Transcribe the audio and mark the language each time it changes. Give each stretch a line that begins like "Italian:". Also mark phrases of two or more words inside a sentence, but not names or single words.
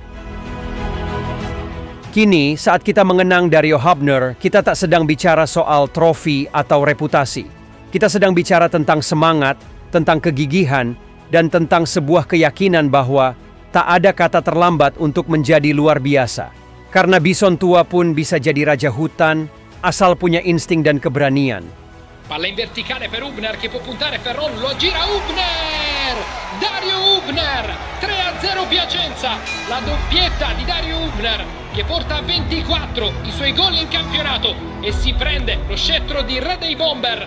Indonesian: Kini, saat kita mengenang Dario Hübner, kita tak sedang bicara soal trofi atau reputasi. Kita sedang bicara tentang semangat, tentang kegigihan, dan tentang sebuah keyakinan bahwa tak ada kata terlambat untuk menjadi luar biasa. Karena Bison tua pun bisa jadi raja hutan, asal punya insting dan keberanian.
Italian: Palla in verticale per Hübner che può puntare Ferron, lo gira Hübner! Dario Hübner! 3-0 Piacenza! La doppietta di Dario Hübner che porta a 24 i suoi gol in campionato e si prende lo scettro di re dei bomber.